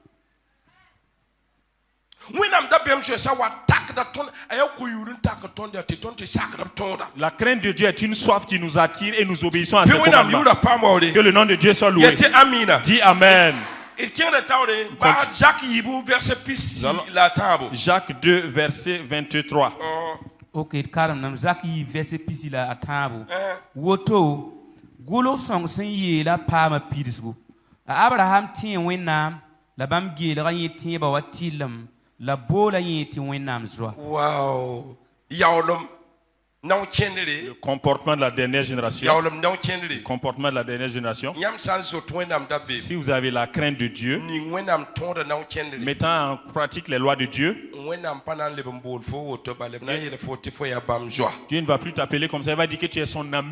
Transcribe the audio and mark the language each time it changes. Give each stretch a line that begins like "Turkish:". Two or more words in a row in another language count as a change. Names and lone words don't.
French: La crainte de Dieu est une soif qui nous attire et nous obéissons à ses commandements. Que le nom de Dieu soit loué. Dis Amen. Jacques 2, verset 23.
Mossi: Ok, karam nam zak yi verset pisi la a tãabo woto golo sõng sẽn yeela paama pidsgu a abraham tẽ wẽnnaam la bãmb geelga yẽ tẽebã wa tɩllem la boola yẽ tɩ wẽnnaam zoa. Wow.
French: Le comportement de la dernière génération. Le comportement de la dernière génération. Si vous avez la crainte de Dieu, mettant en pratique les lois de Dieu, Dieu ne va plus t'appeler comme ça, il va dire que tu es son ami.